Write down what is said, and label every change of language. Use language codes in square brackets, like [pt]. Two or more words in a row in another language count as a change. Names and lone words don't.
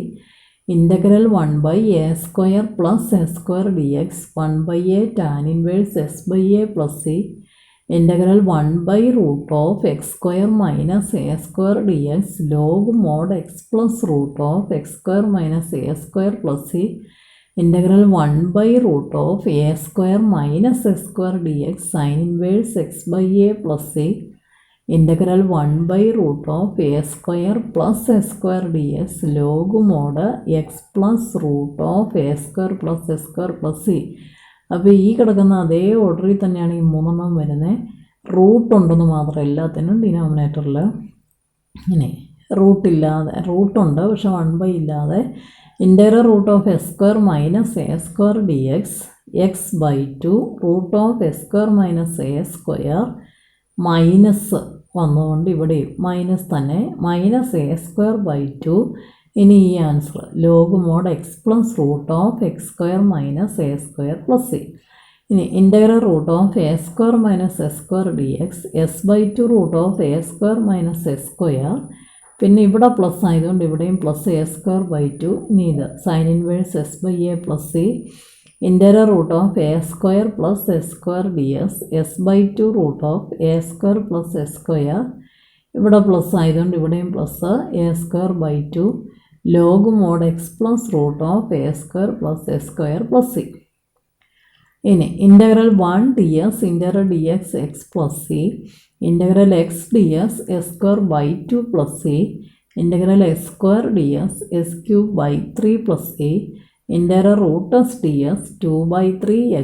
[en] integral 1 by a square plus s square d x 1 by a tan inverse s by a plus c. integral 1 by root of x square minus a square d x log mod x plus root of x square minus a square plus c. ഇൻ്റഗ്രൽ 1/√(a² - x² dx sin inverse x by a plus c ഇൻ്റഗ്രൽ 1/√(a² + s² dx log mod x +√(a² + s² + c. [ml] അപ്പോൾ ഈ കിടക്കുന്ന അതേ ഓർഡറിൽ തന്നെയാണ് ഈ മൂന്നെണ്ണം വരുന്നത്. റൂട്ട് ഉണ്ടെന്ന് മാത്രം എല്ലാത്തിനും ഡിനോമിനേറ്ററിൽ. ഇങ്ങനെ റൂട്ടുണ്ട് പക്ഷെ 1/, ഇല്ലാതെ ഇൻ്റഗ്രൽ (√(s² - a² dx x/2 (√(s² - a²) മൈനസ് വന്നതുകൊണ്ട് ഇവിടെ മൈനസ് തന്നെ -a²/2. ഇനി ഈ [en] answer log mod x [ml] +√(x² - a² + c. ഇനി ഇൻ്റഗ്രൽ (√(a² - s² dx s/2 (√(a² - s²). പിന്നെ ഇവിടെ പ്ലസ് ആയതുകൊണ്ട് ഇവിടെയും +a²/2. ഇനി ഇത് [en] sine inverse [ml] s/a + c ഇൻ്റഗ്രൽ (√(a² + s² dx s/2 (√(a² + s²). ഇവിടെ പ്ലസ് ആയതുകൊണ്ട് ഇവിടെയും +a²/2 [en] log mod x [ml] +√(a² + s² + c. ഇനി ഇൻ്റഗ്രൽ 1 ds ഇൻ്റഗ്രൽ dx x + c ഇൻ്റഗ്രൽ x ds s²/2 + c ഇൻ്റഗ്രൽ s² ds s³/3 + c ഇൻ്റഗ്രൽ (√s ds 2/3